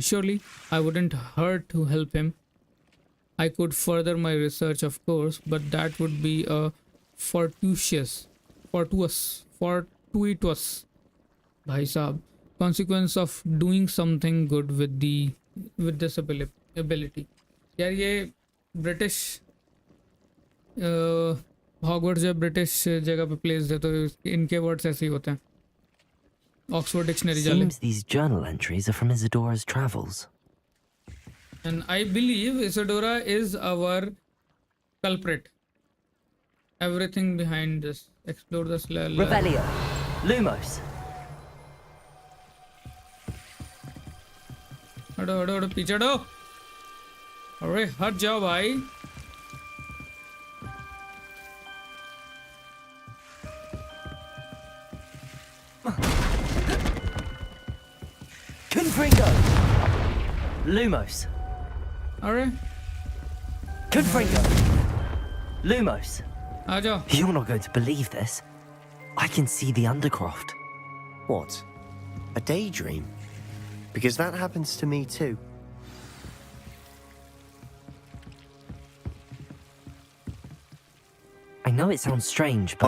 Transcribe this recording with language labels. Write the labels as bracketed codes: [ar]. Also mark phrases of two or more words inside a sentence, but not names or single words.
[en] Surely I wouldn't hurt to help him. I could further my research, of course, but that would be a fortuitous, [hi] भाई साहब, [en] consequence of doing something good with this ability. [hi] यार ये ब्रिटिश हॉगवर्ट्स जब ब्रिटिश जगह पे प्लेस है तो इनके वर्ड्स ऐसे ही होते हैं. ऑक्सफोर्ड डिक्शनरी जाले. [en] Seems these journal entries are from Isadora's travels. And I believe Isadora is our culprit. Everything behind this. Explore this. Revelio. Lumos. [hi] हटो पीछे हटो. अरे हट जाओ भाई. [en] Confringo. Lumos. [hi] अरे [en] Confringo. Lumos. [hi] आ जाओ. [en] You're not going to believe this. I can see the Undercroft. What? A daydream? Because that happens to me too. I know it sounds strange, but...